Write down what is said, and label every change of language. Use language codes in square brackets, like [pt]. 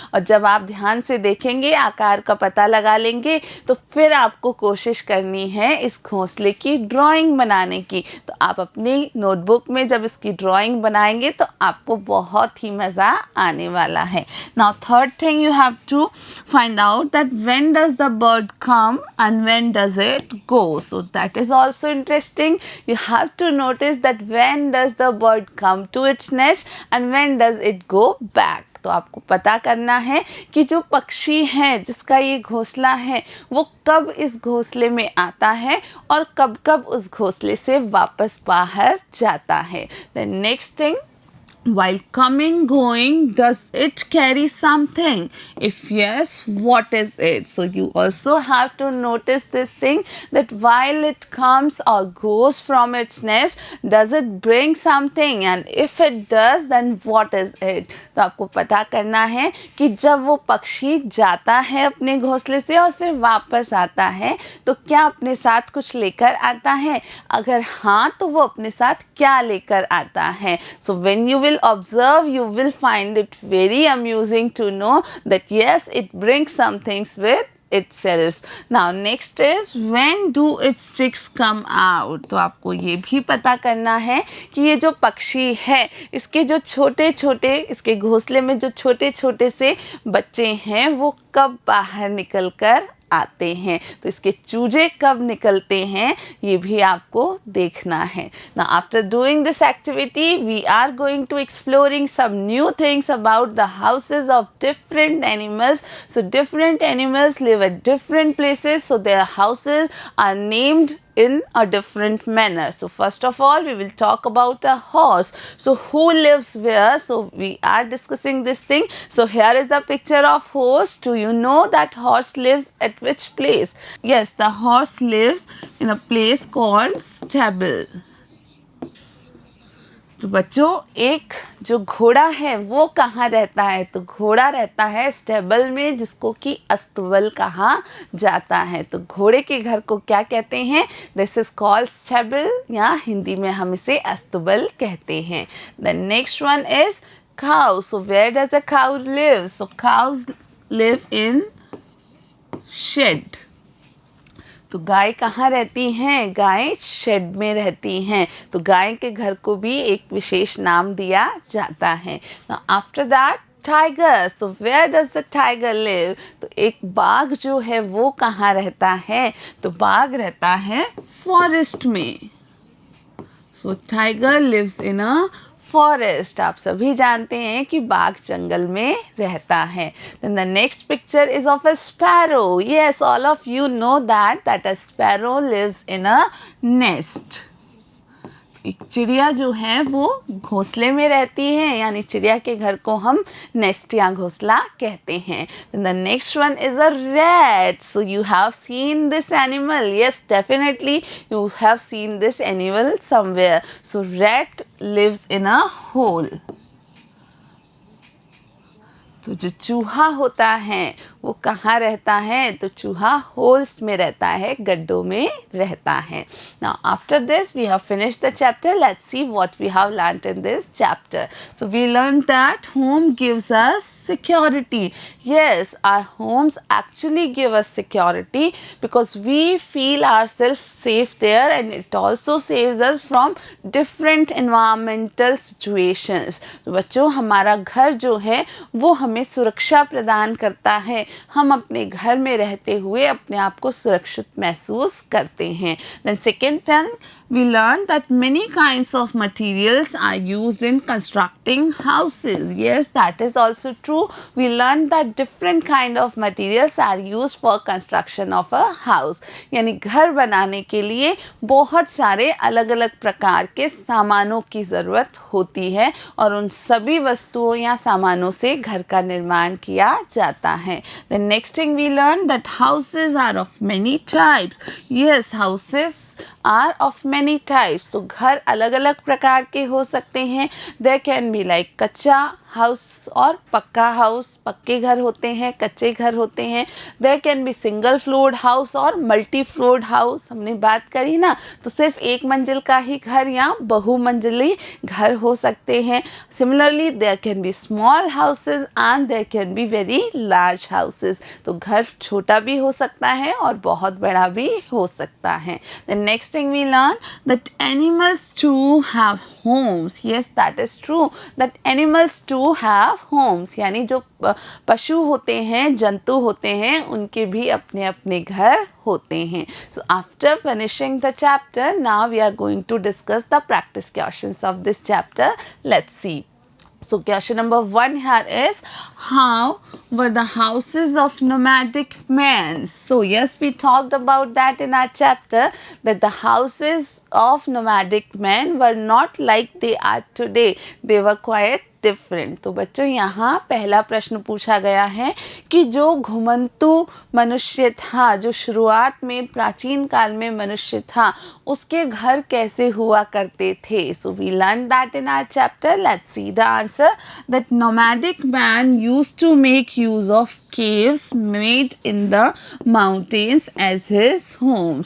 [hi] और जब आप ध्यान से देखेंगे, आकार का पता लगा लेंगे, तो फिर आपको कोशिश करनी है इस घोंसले की ड्राइंग बनाने की. तो आप अपनी नोटबुक में जब इसकी ड्राइंग बनाएंगे तो आपको बहुत ही मज़ा आने वाला है. [en] Now third thing you have to find out that when does the bird come and when does it go. So that is also interesting. You have to notice that when does the bird come to its nest and when does it go back. [hi] तो आपको पता करना है कि जो पक्षी है जिसका ये घोंसला है वो कब इस घोंसले में आता है और कब कब उस घोंसले से वापस बाहर जाता है. [en] The next thing, while coming, going, does it carry something? If yes, what is it? So you also have to notice this thing that while it comes or goes from its nest, does it bring something? And if it does, then what is it? [hi] तो आपको पता करना है कि जब वो पक्षी जाता है अपने घोंसले से और फिर वापस आता है तो क्या अपने साथ कुछ लेकर आता है. अगर हाँ तो वो अपने साथ क्या लेकर आता है. [en] So when you will observe, you will find it very amusing to know that yes, it brings some things with itself. Now next is when do its chicks come out. [hi] तो आपको ये भी पता करना है कि ये जो पक्षी है इसके जो छोटे छोटे, इसके घोंसले में जो छोटे छोटे से बच्चे हैं वो कब बाहर निकल कर आते हैं. तो इसके चूजे कब निकलते हैं ये भी आपको देखना है. [en] Now after doing this activity we are going to exploring some new things about the houses of different animals. So different animals live at different places, so their houses are named in a different manner. So first of all we will talk about a horse. So who lives where? So we are discussing this thing. So here is the picture of horse. Do you know that horse lives at which place? Yes, the horse lives in a place called stable. [hi] तो बच्चों एक जो घोड़ा है वो कहाँ रहता है. तो घोड़ा रहता है स्टेबल में जिसको कि अस्तबल कहा जाता है. तो घोड़े के घर को क्या कहते हैं? [en] this is called stable [hi] या हिंदी में हम इसे अस्तबल कहते हैं. [en] The next one is cow. So where does a cow live? So cows live in shed. [hi] तो गाय कहाँ रहती हैं? गाय शेड में रहती हैं. तो गाय के घर को भी एक विशेष नाम दिया जाता है. [en] Now after that tiger. So where does the tiger live? [hi] तो एक बाघ जो है वो कहाँ रहता है? तो बाघ रहता है फॉरेस्ट में. [en] So tiger lives in a forest. [hi] आप सभी जानते हैं कि बाघ जंगल में रहता है. [en] Then the next picture is of a sparrow. Yes, all of you know that a sparrow lives in a nest. [hi] एक चिड़िया जो है वो घोंसले में रहती है, यानी चिड़िया के घर को हम नेस्ट या घोंसला कहते हैं. [en] Then the next one is a rat. So you have seen this animal. Yes, definitely you have seen this animal somewhere. So rat lives in a hole. [hi] तो जो चूहा होता है वो कहाँ रहता है? तो चूहा होल्स में रहता है, गड्ढों में रहता है. [en] Now after this we have finished the chapter. Let's see what we have learnt in this chapter. So we learned that home gives us security. Yes, our homes actually give us security because we feel ourselves safe there, and it also saves us from different environmental situations. [hi] तो बच्चों, हमारा घर जो है वो हमें सुरक्षा प्रदान करता है. हम अपने घर में रहते हुए अपने आप को सुरक्षित महसूस करते हैं. [en] Then second thing, we learned that many kinds of materials are used in constructing houses. Yes, that is also true. We learned that different kind of materials are used for construction of a house. [hi] यानी घर बनाने के लिए बहुत सारे अलग अलग प्रकार के सामानों की ज़रूरत होती है और उन सभी वस्तुओं या सामानों से घर का निर्माण किया जाता है. [en] The next thing we learned that houses are of many types. Yes, houses are of many types. [hi] तो घर अलग अलग प्रकार के हो सकते हैं. [en] There can be like [hi] कच्चा हाउस और पक्का हाउस. पक्के घर होते हैं, कच्चे घर होते हैं. [en] There can be single floored house [hi] और [en] Multi floored house. [hi] हमने बात करी ना, तो सिर्फ एक मंजिल का ही घर या बहुमंजिली घर हो सकते हैं. [en] Similarly, there can be small houses and there can be very large houses. [hi] तो घर छोटा भी हो सकता है और बहुत बड़ा भी हो सकता है. [en] The next thing we learn that animals too have homes. Yes, that is true. That animals too have homes. [hi] यानी जो पशु होते हैं, जंतु होते हैं, उनके भी अपने अपने घर होते हैं. [en] So after finishing the chapter, now we are going to discuss the practice questions of this chapter. Let's see. So question number 1 here is, how were the houses of nomadic men? So yes, we talked about that in our chapter, that the houses of nomadic men were not like they are today. They were quite different. [hi] तो बच्चों, यहाँ पहला प्रश्न पूछा गया है कि जो घुमंतु मनुष्य था, जो शुरुआत में प्राचीन काल में मनुष्य था, उसके घर कैसे हुआ करते थे. [en] So we learn that in our chapter. Let's see the answer. That nomadic man used to make use of caves made in the mountains as his home.